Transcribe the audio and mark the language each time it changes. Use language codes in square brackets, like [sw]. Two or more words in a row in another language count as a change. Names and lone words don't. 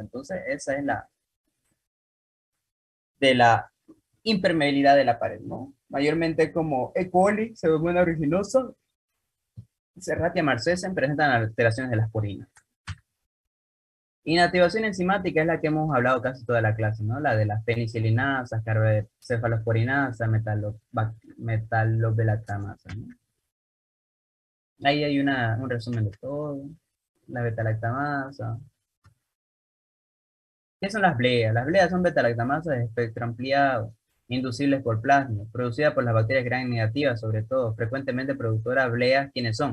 [es] Entonces, esa es la impermeabilidad de la pared, ¿no? Mayormente como E. coli, Pseudomonas aeruginosa, Serratia marcescens presentan alteraciones de las porinas. Inactivación enzimática es la que hemos hablado casi toda la clase, ¿no? La de las penicilinasas, cefalosporinasas, metalobelactamasas, ¿no? Ahí hay un resumen de todo. La beta-lactamasa. ¿Qué son las bleas? Las bleas son beta-lactamasas de espectro ampliado, inducibles por plasma, producidas por las bacterias gram negativas, sobre todo, frecuentemente productoras bleas, ¿quiénes son?